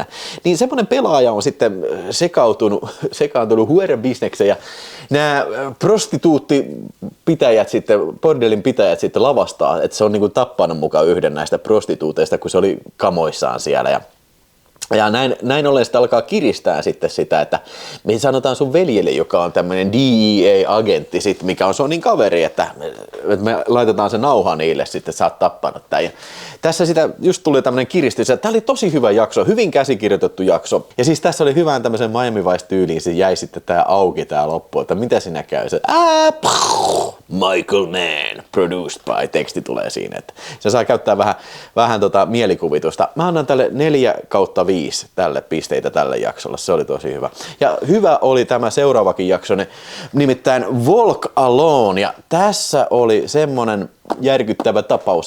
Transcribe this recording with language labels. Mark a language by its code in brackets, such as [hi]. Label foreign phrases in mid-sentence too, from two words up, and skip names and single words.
[fi] Niin semmoinen pelaaja on sitten sekaantunut huerebisnekseen ja nämä prostituuttipitäjät sitten, bordelin pitäjät sitten lavastaa, että se on niin kuin tappanut mukaan yhden näistä prostituuteista, kun se oli kamoissaan siellä ja näin ollen sitten alkaa kiristää sitten sitä, että me sanotaan sun veljelle, joka on tämmöinen DEA-agentti, sit, mikä on Sonin kaveri, että me laitetaan se nauha niille sitten, sä oot tappanut tämän. Ja tässä sitä just tuli tämmöinen kiristys. Tämä oli tosi hyvä jakso, hyvin käsikirjoitettu jakso. Ja siis tässä oli hyvään tämmöisen Miami Vice-tyyliin, se jäi sitten tää auki tää loppu, että mitä siinä käy. [en] Se, Michael Mann, produced by, [fi] teksti tulee siinä. Että se saa käyttää vähän mielikuvitusta. Mä annan tälle 4/5 tälle pisteitä tälle jaksolle, se oli tosi hyvä. Ja hyvä oli tämä seuraavakin jakso, nimittäin Walk Alone, ja tässä oli semmonen järkyttävä tapaus.